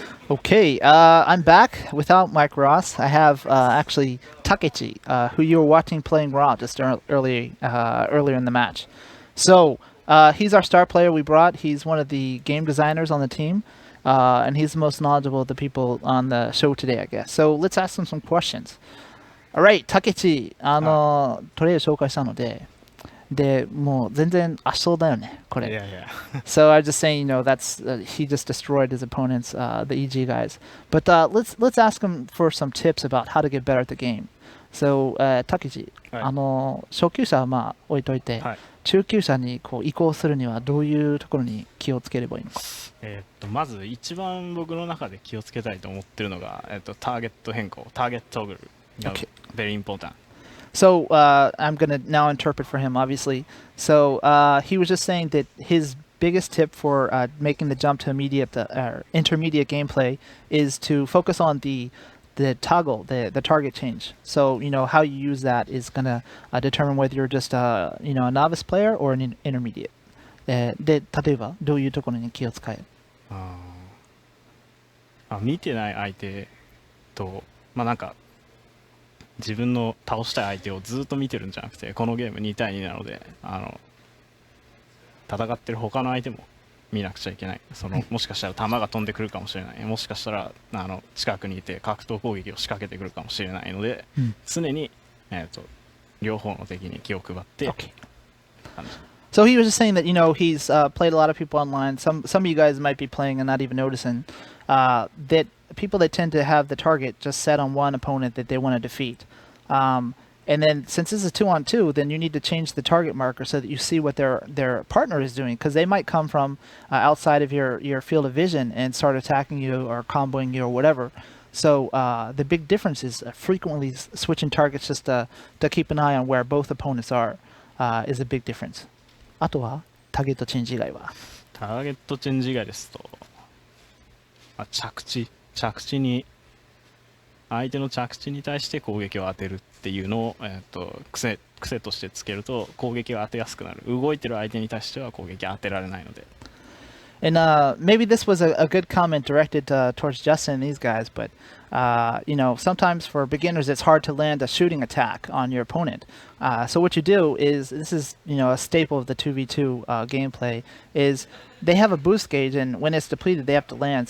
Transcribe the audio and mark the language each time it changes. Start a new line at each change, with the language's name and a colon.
English: Okay, I'm back without Mike Ross. I have actually Takechi, who you were watching playing Raw just earlier in the match. So he's our star player we brought. He's one of the game designers on the team, and he's the most knowledgeable of the people on the show today, I guess. So let's ask him some questions. Alright,
Japanese: Takechi, トレイを紹介したので、もう全然圧勝だよね、これ。
English: Yeah. So I was just saying, that's he just destroyed his opponents, the EG guys. But let's ask him for some tips about how to get better at the game. So
Japanese: Takechi, 初級者はまあ置いといて、中級者にこう移行するにはどういうところに気をつければいいのか。まず一番僕の中で気をつけたいと思ってるのが、ターゲット変更、ターゲットトグルが
English: very important. So I'm going to now interpret for him, obviously. So he was just saying that his biggest tip for making the jump to intermediate gameplay is to focus on the toggle, the target change. So, how you use that is going to determine whether you're just a novice player or an intermediate.
Japanese: で、例えばどういうところに気を使える？見てない相手と、なんか自分の倒したい相手をずっと見てるんじゃなくて、このゲーム2対2なので、戦ってる他の相手も見なくちゃいけない。もしかしたら弾が飛んでくるかもしれない。もしかしたら近くにいて格闘攻撃を仕掛けてくるかもしれないので、常に両方の敵に気を配って。
English: So he was just saying that he's played a lot of people online. Some of you guys might be playing and not even noticing that people that tend to have the target just set on one opponent that they want to defeat. And then since this is 2-on-2, then you need to change the target marker so that you see what their partner is doing, because they might come from outside of your field of vision and start attacking you or comboing you or whatever. So the big difference is frequently switching targets just to keep an eye on where both opponents are is a big difference.
Japanese: あとはターゲットチェンジ以外は？ターゲットチェンジ以外ですと、着地に相手の着地に対して攻撃を当てるっていうのを、癖としてつけると攻撃が当てやすくなる。動いてる相手に対しては攻撃当てられないので。
English: And maybe this was a good comment directed towards Justin and these guys, but sometimes for beginners it's hard to land a shooting attack on your opponent. So what you do is, this is a staple of the 2v2 gameplay, is they have a boost gauge, and when it's depleted they have to land.